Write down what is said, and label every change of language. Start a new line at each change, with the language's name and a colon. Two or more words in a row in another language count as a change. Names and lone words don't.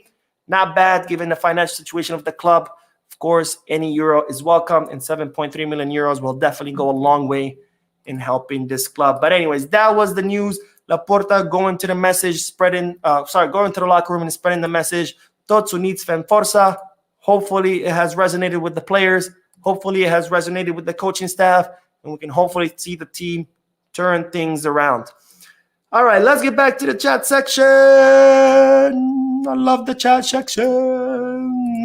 English: Not bad, given the financial situation of the club. Of course, any euro is welcome, and 7.3 million euros will definitely go a long way in helping this club. But anyways, that was the news. Laporta going to the message, going to the locker room and spreading the message.
Catalan: Tots units fem força.
English: Hopefully it has resonated with the players. Hopefully it has resonated with the coaching staff, and we can hopefully see the team turn things around. All right, let's get back to the chat section. I love the chat section.